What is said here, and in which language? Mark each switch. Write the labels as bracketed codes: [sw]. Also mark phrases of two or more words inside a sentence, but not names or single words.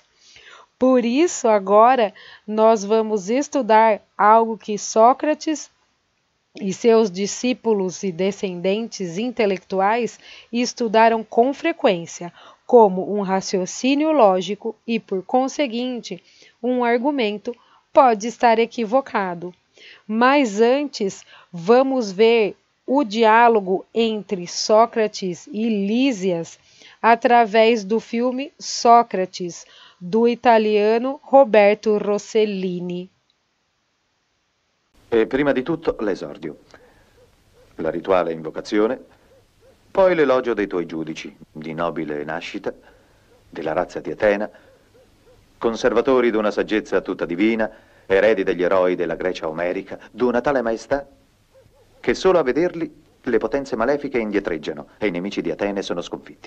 [pt] Por isso, agora, nós vamos estudar algo que Sócrates e seus discípulos e descendentes intelectuais estudaram com frequência, como um raciocínio lógico e, por conseguinte, um argumento pode estar equivocado. Mas antes, vamos ver o diálogo entre Sócrates e Lísias através do filme Sócrates, do italiano Roberto Rossellini. [it] E prima di tutto l'esordio, la rituale invocazione, poi l'elogio dei tuoi giudici, di nobile nascita, della razza di Atena, conservatori d'una saggezza tutta divina, eredi degli eroi della Grecia omerica, d'una tale maestà che solo a vederli le potenze malefiche indietreggiano e i nemici di Atene sono sconfitti.